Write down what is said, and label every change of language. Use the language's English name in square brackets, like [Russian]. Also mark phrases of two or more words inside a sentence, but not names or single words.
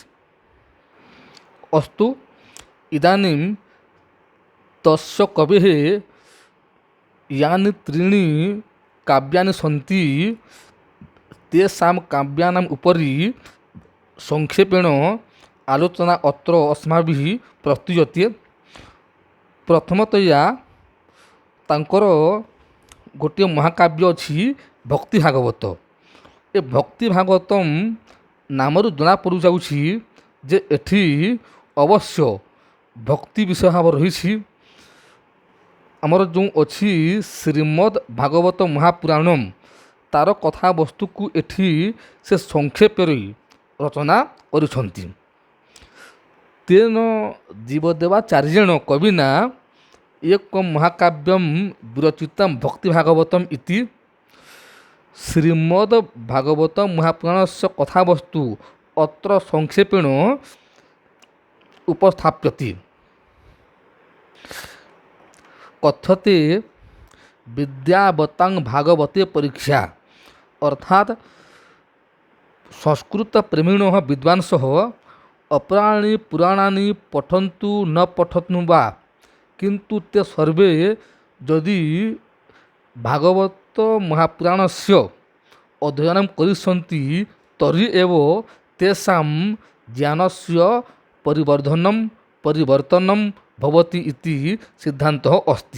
[Sanskrit] अस्तु, इदानीं तस्य कवेः यानि 3 काव्यानि सन्ति तेषां काव्यानाम् उपरि संक्षेपेण आलोचना अत्र अस्माभिः प्रस्तूयते। [Odia] ପ୍ରଥମତଯା ତାଙ୍କର ଗୋଟେ ମହାକାବ୍ୟ ଅଛି ଭକ୍ତି ଭାଗବତ। ଏ ଭକ୍ତି ଭାଗବତମ नामରୁ ଜଣା ପଡ଼ିଯାଉଛି ଯେ ଏଠି ଅବଶ୍ୟ ଭକ୍ତି ବିଷୟ ଭାବ ରହିଛି। ଆମର ଯେଉଁ ଅଛି ଶ୍ରୀମଦ୍ ଭାଗବତ ମହାପୁରାଣମ୍, ତାର କଥାବସ୍ତୁକୁ ଏଠି ସେ ସଂକ୍ଷେପରେ ରଚନା କରିଛନ୍ତି। [Sanskrit] ତେନ ଜୀବଦେବାଚାର୍ଯ୍ୟେଣ କବିନା ଏକ ମହାକାବ୍ୟମ୍ ବିରଚିତମ୍ ଭକ୍ତି ଭାଗବତମ୍ ଇତି। ଶ୍ରୀମଦ୍ ଭାଗବତ ମହାପୁରାଣस्य କଥାବସ୍ତୁ ଅତ୍ର ସଂକ୍ଷେପେଣ ଉପସ୍ଥାप्ୟते। कथ्यते विद्यावतां भागवते परीक्षा, अर्थात संस्कृत प्रेमिणः विद्वांसः अपराणि पुराणानि पठन्तु न पठन्तु वा, किन्तु ते सर्वे यदि भागवत महापुराणस्य अध्ययनं करिष्यन्ति तर्हि एव तेषां ज्ञानस्य परिवर्तनं भवति इति सिद्धान्तः अस्ति।